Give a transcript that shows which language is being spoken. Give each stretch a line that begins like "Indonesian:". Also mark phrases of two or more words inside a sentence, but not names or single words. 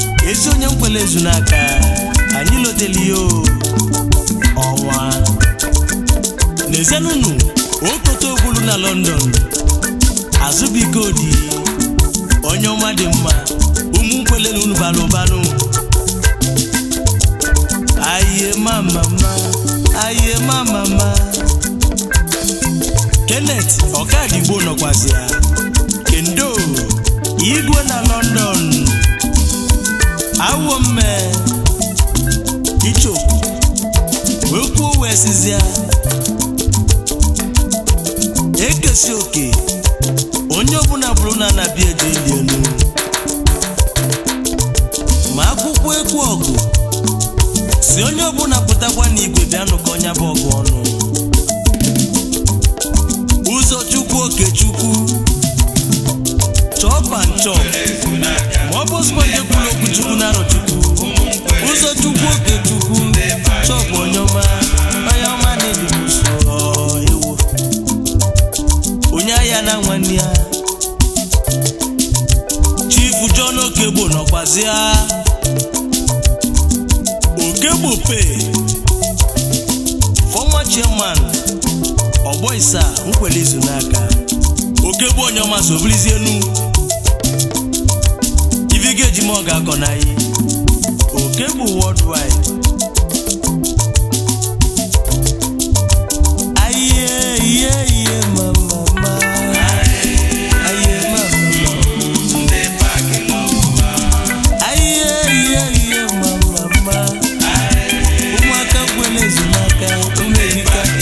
Igbo: Ezi onye Nkwele Ezu n'aka. Anyị loteli ya o. Ọnwa. N'ezenụnụ, Okoto Ogbulu na London. Azụbike Odi. Onye ọma dị mma, ụmụ nkwele na unu bara ụba nụ. Aye, ma, ma, ma. Aye, ma, ma, ma. Kenneth Ọkadigbo nọkwazị ya. Kendo, Igwe na London. Awo mme. Ichoku. Wee kwuo wee sịzịa. Ekesi oke. Onye ọbụla bụrụ na anabi eje eli elu. Ma akwụkwọ ekwu ọgụ. Si onye ọbụla pụtakwa n'igwe bịa nụkọ ya bụ ọgụ ọnụ. Ụzọchukwu Okechukwu.
English: Chop and chop.
Igbo: Ma ọ bụ sịkwa onye kwuru okwu Chukwu na-arọ Chukwu. Ụzọchukwu Okechukwu. Chop onye ọma. Onye ọma na-ebi m nso. Ọ, ewo. Onye agha na nwanne ya. Chief John Okegbo nọkwazị ya.
English: Okegbo Pay. Former chairman.
Igbo: Ọgbọ Isa, Nkwele Izu n'aka. Okegbo onye ọma so bilizie enu. Ivi ga-eji m ọ ga-akọ na anyị. Okegbo worldwide. Aye, iye, iye, ma, ma, ma. Aye, ma, ma, ma. Aye, iye, iye, ma, ma, ma. Ụmụaka Nkwele Izu n'aka, ụmụ erika.